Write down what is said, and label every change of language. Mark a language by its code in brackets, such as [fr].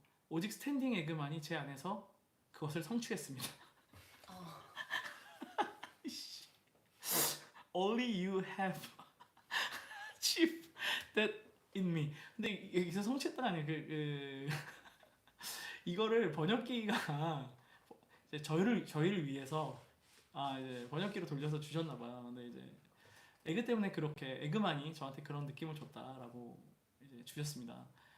[ko] 오직 스탠딩 에그만이 제 안에서 그것을 성취했습니다. [en] Only you have achieved that in me. [ko] 근데 여기서 성취했다가 아니에요. 이거를 번역기가 이제 저희를 위해서 이제 번역기로 돌려서 주셨나봐요. 근데 이제 에그 때문에 그렇게 에그만이 저한테 그런 느낌을 줬다라고 이제 주셨습니다.